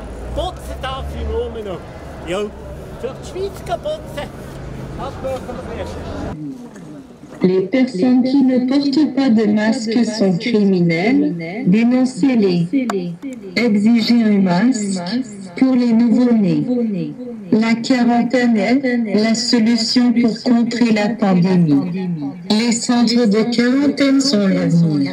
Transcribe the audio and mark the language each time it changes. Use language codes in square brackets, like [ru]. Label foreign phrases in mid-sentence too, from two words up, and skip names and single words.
[de] Putzen darf ich nur noch. Ja, durch die Schweiz putzen, das dürfen wir erst. [fr] Les personnes qui ne portent pas de masque sont criminelles. Dénoncez-les. Exigez un masque pour les nouveau-nés. La quarantaine est la solution pour contrer la pandémie. Les centres de quarantaine sont l'avenir.